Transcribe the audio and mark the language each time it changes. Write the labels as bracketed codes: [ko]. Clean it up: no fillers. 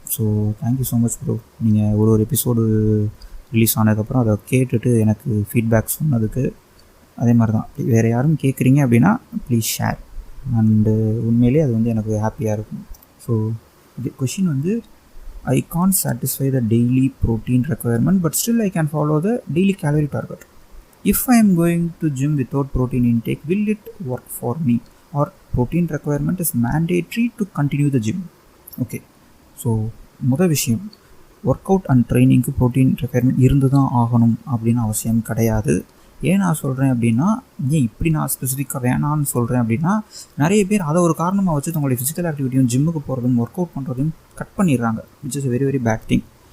[en] So thank you so much bro. [ta] நீங்கள் ஒரு episode release ஆனதுக்கப்புறம் அதை கேட்டுட்டு எனக்கு ஃபீட்பேக் சொன்னதுக்கு. அதே மாதிரி தான் வேறு யாரும் கேட்குறீங்க அப்படின்னா ப்ளீஸ் ஷேர். அண்டு உண்மையிலே அது எனக்கு ஹாப்பியாக இருக்கும். [en] So இது question I can't satisfy the daily protein requirement but still I can follow the daily calorie target. If I am going to gym without protein intake, will it work for me? Or protein requirement is mandatory to continue the gym? [ta] Okay, so முதல் விஷயம், work out and ட்ரைனிங்க்கு protein requirement இருந்து தான் ஆகணும் அப்படின்னு அவசியம் கிடையாது. ஏன் நான் சொல்கிறேன் அப்படின்னா, ஏன் இப்படி நான் ஸ்பெசிஃபிக்காக வேணான்னு சொல்கிறேன் அப்படின்னா, நிறைய பேர் அதை ஒரு காரணமாக வச்சு உங்களுடைய ஃபிசிக்கல் ஆக்டிவிட்டியும் ஜிம்முக்கு போகிறதும் ஒர்க் அவுட் பண்ணுறதையும் கட் பண்ணிடுறாங்க, [en] Which is very very bad thing.